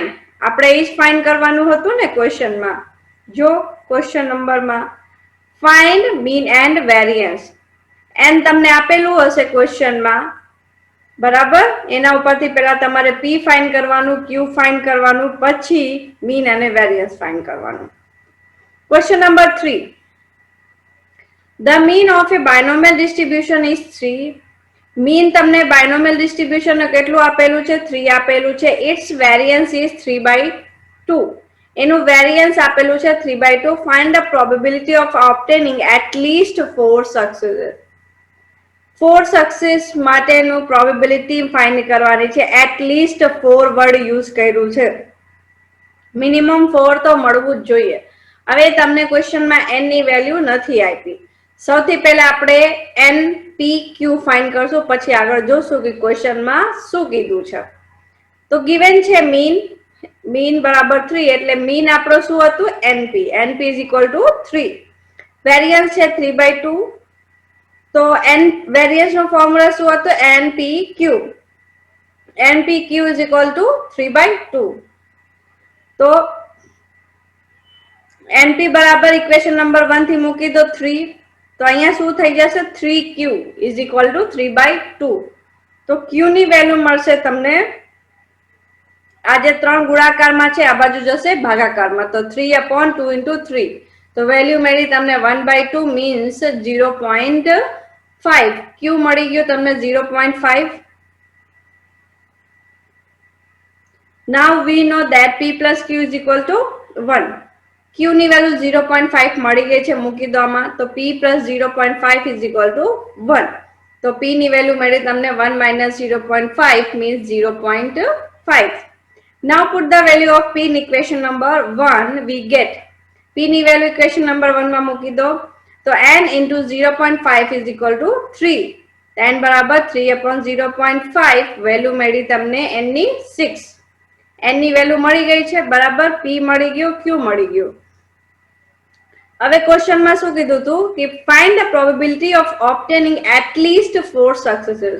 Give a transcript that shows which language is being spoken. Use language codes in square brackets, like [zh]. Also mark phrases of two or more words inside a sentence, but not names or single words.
[gu] આપણે એ જ ફાઇન્ડ કરવાનું હતું ને ક્વેશ્ચનમાં. જો ક્વેશ્ચન નંબરમાં [en] find mean and variance, [gu] n તમને આપેલું હશે ક્વેશ્ચનમાં, બરાબર. એના ઉપરથી પહેલા તમારે P ફાઇન્ડ કરવાનું, Q ફાઇન્ડ કરવાનું, પછી મીન અને વેરિયન્સ ફાઇન્ડ કરવાનું. [en] question number 3. The mean of a binomial distribution is 3. [gu] મીન તમને બાયનોમિયલ ડિસ્ટ્રીબ્યુશન કેટલું આપેલું છે? 3 આપેલું છે. [en] Its variance is 3/2. [gu] એનું વેરિયન્સ આપેલું છે 3/2. [en] Find the probability of obtaining at least 4 successes. [gu] 4 સક્સેસ માટેનું પ્રોબેબિલિટી ફાઇન્ડ કરવાની છે. [en] at least [gu] 4 વર્ડ યુઝ કર્યું છે. મિનિમમ 4 તો મળવું જ જોઈએ. હવે તમને ક્વેશ્ચનમાં n ની વેલ્યુ નથી આપી. સૌથી પહેલા આપણે NPQ ફાઇન્ડ કરશું, પછી આગળ જોશું કે ક્વેશ્ચનમાં શું કીધું છે. તો ગિવન છે મીન બરાબર 3, એટલે મીન આપણો શું હતું? [en] NP is equal to 3. [gu] વેરિયન્સ છે 3/2. તો વેરિયન્સ નો ફોર્મ્યુલા શું હતો? NPQ. [en] NPQ is equal to 3/2. [gu] તો NP બરાબર [en] equation number [gu] 1 થી મૂકી દો 3. તો અહીંયા શું થઈ જશે? [en] 3Q is equal to 3/2. [gu] તો Q ની વેલ્યુ મળશે તમને, આ જે 3 ગુણાકારમાં છે આ બાજુ જશે ભાગાકારમાં, તો 3/2 into 3. તો વેલ્યુ મળી તમને 1/2 મીન્સ 0.5. Q મળી ગયો તમને 0.5. [en] Now we know that P plus Q is equal to 1. [gu] Q ની વેલ્યુ 0.5 મળી ગઈ છે, મૂકી દો આમાં. [en] તો P plus 0.5 is equal to 1. [gu] તો P ની વેલ્યુ મળી તમને [en] 1 minus 0.5 means 0.5. Now put the value of P in equation number 1. We get [gu] P ની વેલ્યુ [en] equation number 1 [gu] માં મૂકી દો. [en] તો n into 0.5 is equal to 3. [gu] n બરાબર 3/0.5. વેલ્યુ મળી તમને n ની 6. n ની વેલ્યુ મળી ગઈ છે, બરાબર. P મળી ગયો, Q મળી ગયો. હવે ક્વેશ્ચનમાં શું કીધું હતું કે [en] find the probability of obtaining at least 4 successes.